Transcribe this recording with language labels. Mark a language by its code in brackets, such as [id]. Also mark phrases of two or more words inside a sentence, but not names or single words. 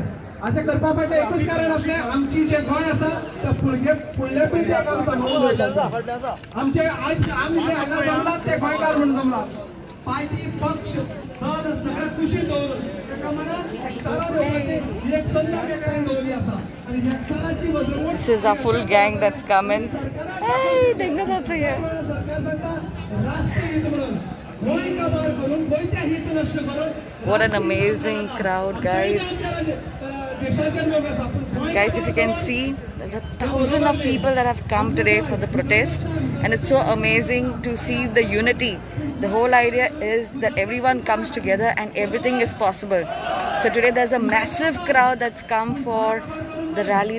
[kok] अशें करपा फाटलें एकूच कारण आसलें आमची जे गोंय आसा ते फुडले पिळगेक आमी सांबाळून दवरचें. आमचे आयज आमी जे हांगा जमलात ते गोंयकार म्हणून जमलात. पार्टी पक्ष दल सगळ्या कुशीन दवरून एका मनान एकचारा दवरपाची ही एक संद वेगळ्यान दवरली आसा आनी एकचाराची वजवण. [en] This is a full gang that's coming. [mr] Hey, देखना जायचं आहे. [kok] सरकार सांगता राष्ट्रीय हित म्हणून गोंय काबार करून गोंयचे हित नष्ट करून [en] What an amazing crowd, guys. [kok] देशाचे लोक आसा पूण [en] Guys, if you can see, there's a thousand of people that have come today for the protest, and it's so amazing to see the unity. The whole idea is that everyone comes together and everything is possible. So today there's a massive crowd that's come for the rally.